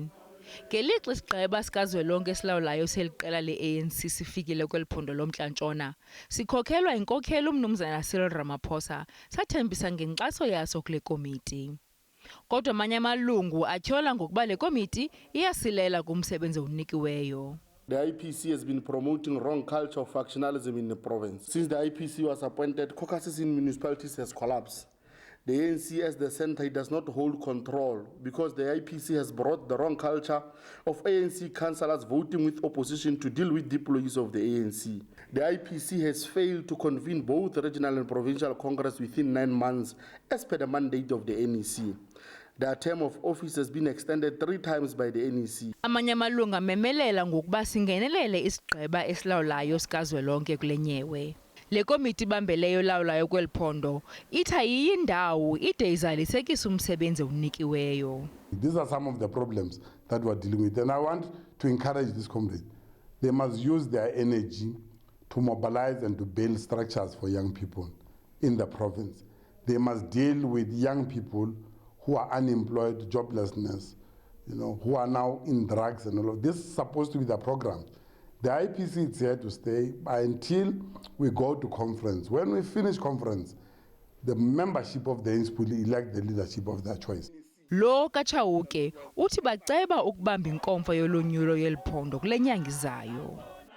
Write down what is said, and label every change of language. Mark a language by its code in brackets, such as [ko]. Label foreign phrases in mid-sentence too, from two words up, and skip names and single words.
[xh] Ngelixa isigqeba sikazwelonke esilawulayo seliqela le-ANC sifikile kweliphondo loMntla-Ntshona, sikhokhelwa inkokheli uMnumzana Cyril Ramaphosa, sathembisa ngenkxaso yaso kule komiti. Kodwa amanye amalungu atyhola ngokuba le komiti iyasilela kumsebenzi owunikiweyo. [en] The IPC has been promoting wrong culture of factionalism in the province. Since the IPC was appointed, caucuses in municipalities has collapsed. The ANC as the center does not hold control because the IPC has brought the wrong culture of ANC councillors voting with opposition to deal with deployees of the ANC. The IPC has failed to convene both regional and provincial congress within 9 months as per the mandate of the NEC. Their term of office has been extended 3 times by the NEC. [xh] Amanye amalungu amemelela ngokuba singenelele isigqeba esilawulayo sikazwelonke kule nyewe. Le komiti ibambeleyo elawulayo kweliphondo itha iyindawo ide izalisekisa umsebenzi owunikiweyo. [en] These are some of the problems that we are dealing with, and I want to encourage this comrade. They must use their energy to mobilize and to build structures for young people in the province. They must deal with young people who are unemployed, joblessness, who are now in drugs and all of this. Is supposed to be the program. The IPC is here to stay until we go to conference. When we finish conference, the membership of the ANC will elect the leadership of their choice. [xh] Lo kaChauke uthi baceba ukubamba inkomfa yolonyulo yeliphondo kule nyanga izayo.